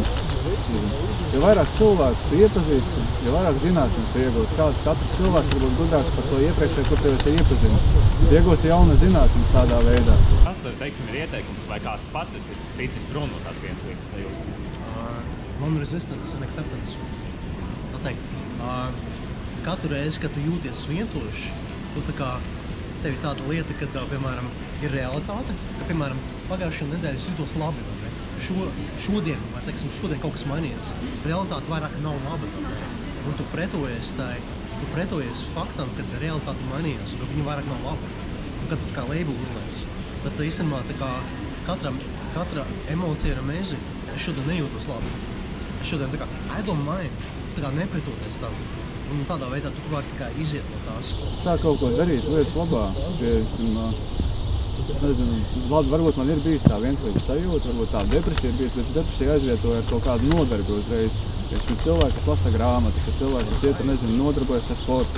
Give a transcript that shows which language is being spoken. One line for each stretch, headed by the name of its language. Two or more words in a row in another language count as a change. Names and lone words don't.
Latvian: Jo vairāk cilvēkus tu iepazīsti, jo vairāk zināšanas tu iegūst. Katrs cilvēks var būt gudrāks par to iepriekšēju, kur tev esi iepazinis. Tu iegūsti jaunas zināšanas tādā veidā. Kas, ir ieteikums, vai kāds pats esi ticis prom no tās vientulības sajūtas?
English: Non-resistance and acceptance.
Latvian: Katru reizi, kad tu jūties vientuļš, tev ir tāda lieta, kad, piemēram, ir realitāte, ka, piemēram, pagājušajā nedēļā jūtos labi, vai ne? Šodien kaut kas mainījies. Realitāte vairāk nav laba, un tu pretojies faktam, kad realitāte mainījās, un ka viņa vairāk nav laba. Un kad tu kā labelu uzliec. Tad īstenībā katra emocija ir amazing. Es šodien nejūtos labi. Es šodien
English: I don't mind.
Latvian: Nepretoties tam. Un tādā veidā tu vari iziet no tās. Sāk kaut ko darīt lietas labā. Es nezinu, varbūt man ir bijis tā vientulības sajūta, varbūt tā depresija ir bijis, bet depresija aizvietoja ar kaut kādu nodarbi uzreiz. Ir cilvēki, kas lasa grāmatas, ir cilvēki, kas iet ar nodarbojas ar sportu.